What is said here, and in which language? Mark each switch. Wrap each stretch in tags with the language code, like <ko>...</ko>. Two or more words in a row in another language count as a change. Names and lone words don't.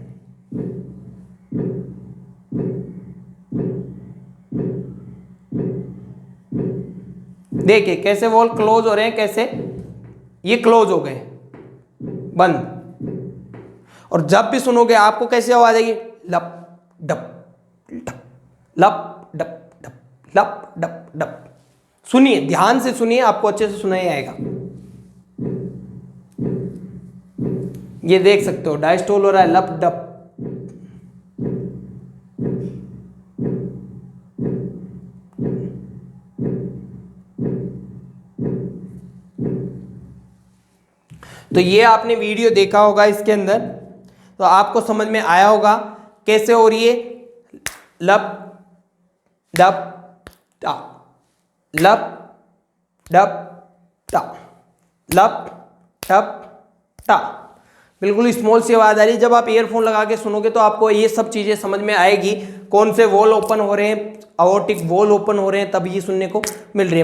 <hi>देखिए कैसे</hi> <en>valve close</en> <hi>हो रहे हैं, कैसे ये क्लोज हो गए, बंद। और जब भी सुनोगे आपको कैसे आवाज आएगी, लप डप डप, लप डप डप, लप डप डप। सुनिए, ध्यान से सुनिए, आपको अच्छे से सुनाई आएगा। ये देख सकते हो डायस्टोल हो रहा है, लप डप। तो ये आपने वीडियो देखा होगा, इसके अंदर तो आपको समझ में आया होगा कैसे हो रही है, लप डप टा, लप डप टा, लप डप टा। बिल्कुल स्मॉल सी आवाज आ रही है। जब आप ईयरफोन लगा के सुनोगे तो आपको ये सब चीजें समझ में आएगी, कौन से</hi> <en>valve open</en> <hi>हो रहे हैं,</hi> <en>aortic valve open</en> <hi>हो रहे हैं, तब ये सुनने को मिल रही है।</hi>